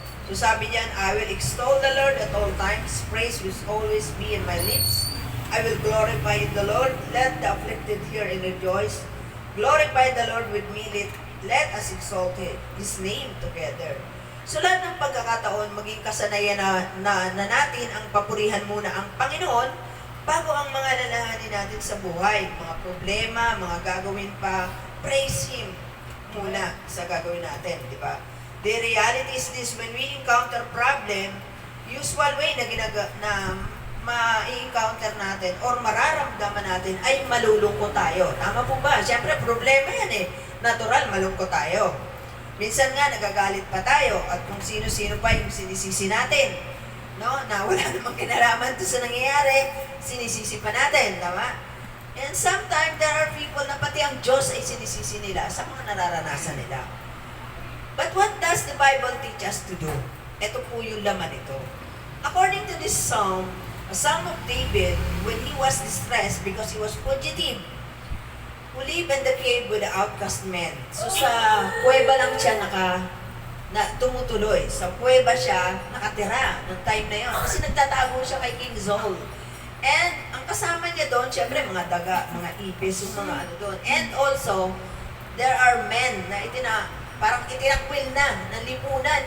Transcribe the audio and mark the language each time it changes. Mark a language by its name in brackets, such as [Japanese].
[Filipino] So, sabi niyan, [English] I will extol the Lord at all times, praise will always be in my lips. I will glorify the Lord, let the afflicted hear and rejoice. Glorify the Lord with me, let us exalt His name together. [Filipino] So, lahat ng pagkakataon, maging kasanayan na natin ang papurihan muna ang Panginoon, bago ang mga lalahanin natin sa buhay, mga problema, mga gagawin pa, [English] praise Him [Filipino] muna sa gagawin natin, di ba? [English] The reality is this, when we encounter problem, usual way [Filipino] na ma-encounter natin or mararamdaman natin ay malulungkot tayo. Tama po ba? Siyempre, problema yan Natural, malungkot tayo. Minsan nga, nagagalit pa tayo at kung sino-sino pa yung sinisisi natin. No? Na wala namang kinalaman to sa nangyayari, sinisisi pa natin, tama? [English] And sometimes there are people [Filipino] na pati ang Diyos ay sinisisi nila sa mga nararanasan nila. [English] But what does the Bible teach us to do? [Filipino] Ito po yung laman ito. [English] According to this psalm, a psalm of David, when he was distressed because he was fugitive, who live in the cave with the outcast men. [Filipino] So sa kuweba lang siya tumutuloy. Sa kuweba siya nakatira ng time na yon. Kasi nagtatago siya kay King Saul. And ang kasama niya doon, syempre mga daga, mga ipis, yung mga ano doon. [English] And also, there are men [Filipino] na parang itinakwil na, ng lipunan.